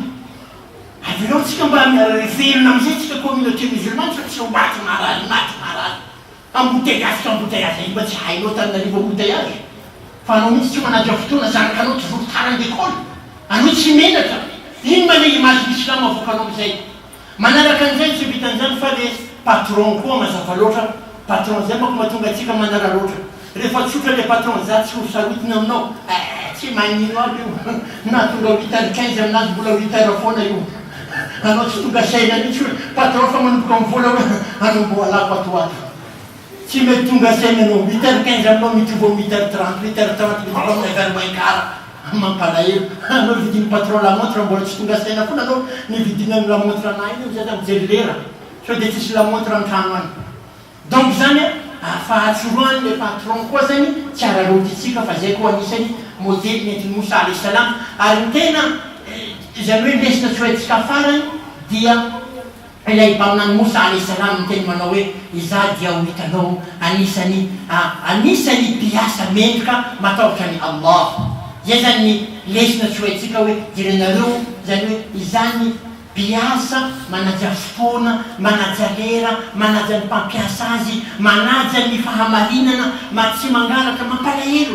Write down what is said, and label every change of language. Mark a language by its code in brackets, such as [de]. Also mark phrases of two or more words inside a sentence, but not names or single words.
[mg] Averao tsika mba velona amizay tsika [fr] communauté musulmane [mg] fa tsy ho maty marary. Embouteillage io mba tsy hainao tamin'arivo embouteillage. Fa anao mihitsy tsy manaja fotoana, zanakanao tsy volo tara an-dekôly. Anao tsy menatra. Ino ma [fr] le image l'islam [mg] avoakanao amizay? Manaraka an'izay tsy vitan'izany fa [fr] le patron [mg] koa mazava loatra. Patron zay mako mahatonga atsika manara loatra. Rehefa tsotra [fr] le patron [mg] za tsy ho sarotiny aminao, tsy magnino aby io. Na tonga 8h15 aminazy mbola 8h foana io. Anao tsy tonga saina mihitsy hoe patron fa manomboka amin'ny vola hoe anomboalako atoato. Tsy mety tonga saina anao 8h15 aminao mitovy ao 8h30, 8h30 mitovy amin'ny [fr] vers moins-quart. [mg] Mampalahelo. Anao vidiny patron [fr] la montre [mg] mbola tsy tonga saina foana anao nividina amin'ny [fr] la montre [mg] anahy io zay mijery lera. Sao dia tsisy [fr] la montre [mg] an-trano any. Donc zany fahatsoroany [fr] le patron [mg] koa zany tsy ararotitsika fa zay koa anisany modely nentin'i Moussa [ar] عليه السلام. [mg] Ary ny tena izany hoe lesina tsy hoentsika farany dia ilay baminany Moussa [ar] عليه السلام [mg] miteny manao hoe iza dia ho hitanao anisany mpiasa mendrika matahotra ny Allah. Zay zany ny lesina tsy hoentsika hoe jerenareo zany hoe izany mpiasa manaja fotoana, manaja lera, manaja ny mpampiasa azy, manaja ny fahamarinana tsy mangaraka mampalahelo.